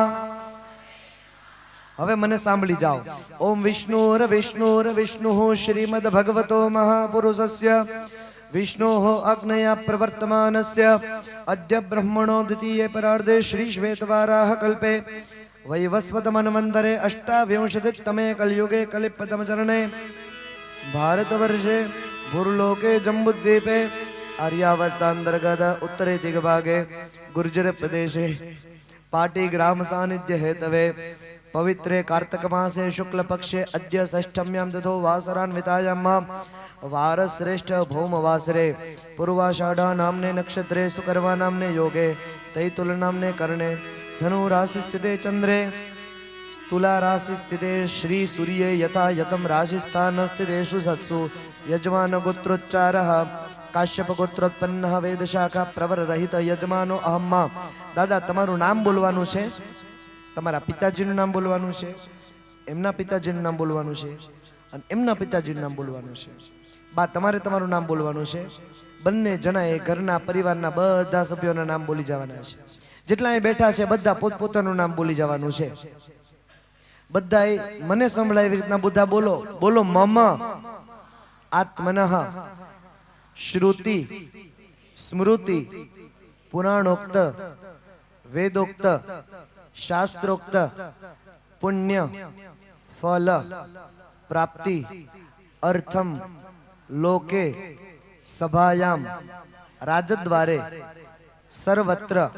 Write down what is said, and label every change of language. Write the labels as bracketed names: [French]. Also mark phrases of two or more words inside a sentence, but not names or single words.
[Gujarati] હવે મને સાંભળી જાઓ. [Sanskrit] ઓમ વિષ્ણુર વિષ્ણુર વિષ્ણુ શ્રીમદ ભગવતો મહાપુરુષસ્ય વિષ્ણોઃ અગ્નયા પ્રવર્તમાનસ્ય અદ્ય બ્રહ્મણો દ્વિતીય પરાર્ધે શ્રી શ્વેતવારાહ કલ્પે વૈવસ્વત મન્વંતરે અષ્ટાવિંશતિતમે કલયુગે કલિપતમ ચરણે ભારતવર્ષે ભૂર્લોકે જંબુદ્વીપે आर्यावर्तांतर्गत उत्तरे दिग्भागे गुर्जर प्रदेशे पाटी ग्राम सानिध्य हेतवे पवित्रे कार्तक मासे शुक्ल पक्षे अद्य षष्ठम्यां तथो वासरान्वितायां वारश्रेष्ठ भौम वासरे पूर्वाषाढ़ा नामने नक्षत्रे सुकर्वा नामने योगे तैतुल नामने कर्णे धनु राशि स्थिते चंद्रे तुला राशि स्थिते श्री सूर्ये यथा यतम राशि स्थान स्थितेषु सत्सु यजमान गोत्रोच्चारः काश्यप गोत्रोत्पन्न वेद शाखा प्रवर रहित यजमानो अहम्मा दादा [Gujarati] तमाરું નામ બોલવાનું છે તમારા પિતાજીનું નામ બોલવાનું છે એમના પિતાજીનું નામ બોલવાનું છે અને એમના પિતાજીનું નામ બોલવાનું છે બા તમારે તમારું નામ બોલવાનું છે બંને જણાએ ઘરના પરિવારના બધા સભ્યોના નામ બોલી જવાના છે જેટલા અહીં બેઠા છે બધા પોતપોતાનું નામ બોલી જવાનું છે બધાએ મને સંભળાય એવી રીતના બધા બોલો બોલો [Sanskrit] મમ આત્મનઃ श्रुति स्मृति पुराणोक्त वेदोक्त शास्त्रोक्त पुण्य फल प्राप्ति अर्थम लोके सभायां राजद्वारे सर्वत्र